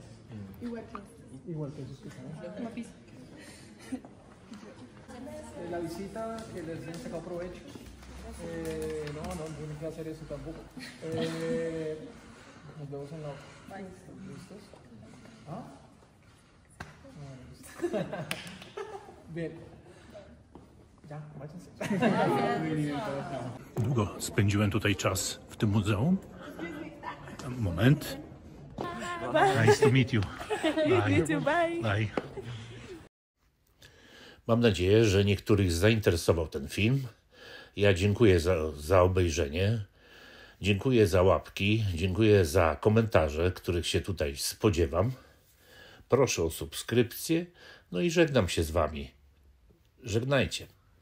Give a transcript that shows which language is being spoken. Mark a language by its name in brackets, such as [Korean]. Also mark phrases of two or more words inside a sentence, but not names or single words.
[Spanish] Igual que esos que están ahí. La visita, que les hayan sacado provecho. No tienen que hacer eso tampoco. Nos vemos en la otra. ¿Listos? ¿Ah? Bien. [Polish] Ja, Długo spędziłem tutaj czas w tym muzeum. [English] Moment. Nice to meet you. Bye. Bye. [Polish] Mam nadzieję, że niektórych zainteresował ten film. Ja dziękuję za obejrzenie. Dziękuję za łapki. Dziękuję za komentarze, których się tutaj spodziewam. Proszę o subskrypcję. No i żegnam się z wami. Żegnajcie.